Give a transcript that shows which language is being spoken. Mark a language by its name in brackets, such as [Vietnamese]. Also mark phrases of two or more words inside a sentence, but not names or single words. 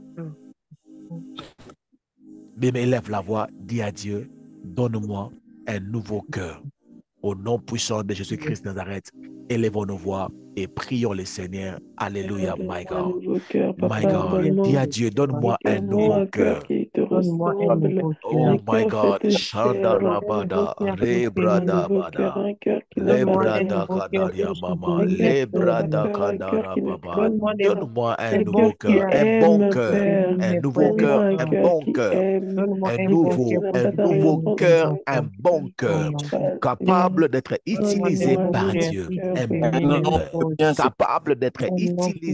[French] Mais élève la voix, dis à Dieu, donne-moi un nouveau cœur. Au nom puissant de Jésus-Christ de Nazareth, élevons nos voix et prions le Seigneur. Alléluia, [English] my God. My God, [French] dis à Dieu, donne-moi un nouveau cœur. Donne-moi un nouveau Oh cœur. [English] my God. Shanda Rabada. Rebrada Bada. Lebrada Kanaria Mama. Lebrada Kanara Baba. [French] Donne-moi Donne-moi un un bon nouveau cœur. cœur. Un bon cœur. Celui Un n'est nouveau point cœur. Un méchant. bon cœur. Donne-moi Un un bon nouveau, cœur. un nouveau cœur, un bon Oh cœur, mon Dieu. capable d'être Donne-moi un utilisé bon par cœur Dieu, qui un guérit bon les cœur, lépreux. capable d'être Au nom